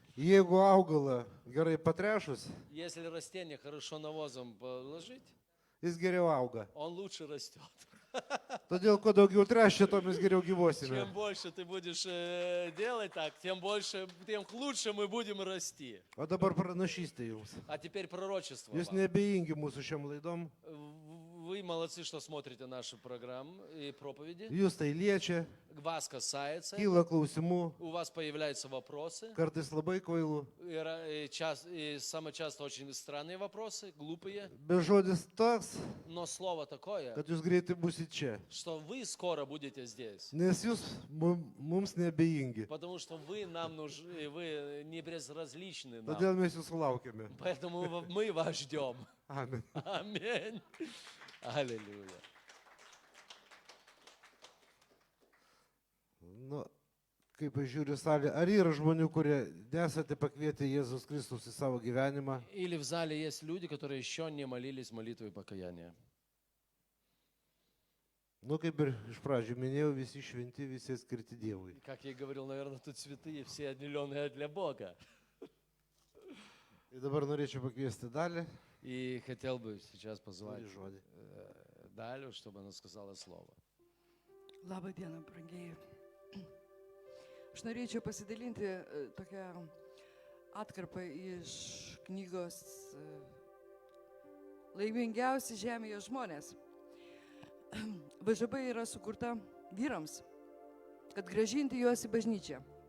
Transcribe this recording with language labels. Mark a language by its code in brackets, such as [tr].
[lt] Jeigu augalą gerai patrešus, [ru] Если растение хорошо навозом положить, [lt] jis geriau auga. [ru] он лучше растет. [lt] Todėl, kuo daugiau trešia, tuo mes geriau gyvosime. [ru] Чем больше ты будешь делать так, тем лучше мы будем расти. [lt] O dabar pranašystė jums. [ru] А теперь пророчество. [lt] Jūs [ru] вам. [lt] nebejingi mūsų šiam laidom. [ru] Вы молодцы, что смотрите наши программы и проповеди. [lt] Jūs tai liečia, [ru] Вас касается, [lt] kyla klausimų, [ru] у вас появляются вопросы. [lt] kartais labai kvailų. [ru] И самое часто очень странные вопросы, глупые. [lt] Bet žodis toks, [ru] Но слово такое, [lt] kad jūs greitai busite čia. [ru] что вы скоро будете здесь. [lt] Nes jūs mums nebejingi. [ru] Потому что вы нам нужны, вы не безразличны нам. [lt] Todėl mes jūsų laukiame. [ru] Поэтому мы вас ждем. [lt] Amen. [ru] Аминь. Аллилуйя. [lt] Nu, kaip aš žiūriu salę, ar yra žmonių, kurie nesate pakvietę Jėzus Kristus į savo gyvenimą? [ru] Или в зале есть люди, которые еще не молились молитвой покаяния. [lt] Nu, kaip ir iš pradžių minėjau, visi šventi, visi skirti Dievui. [ru] Как я и говорил, наверное, тут святые, все отделенные для Бога. [lt] Ir dabar norėčiau pakviesti dalį. [ru] И хотел бы сейчас позвать [lt] Žodį. [ru] Далю, чтобы она сказала слово. [lt] Labą dieną, brangieji. Aš norėčiau pasidalinti tokią atkarpą iš knygos Laimingiausi žemėje žmonės. VŽB yra sukurta vyrams, kad grąžinti juos į bažnyčią.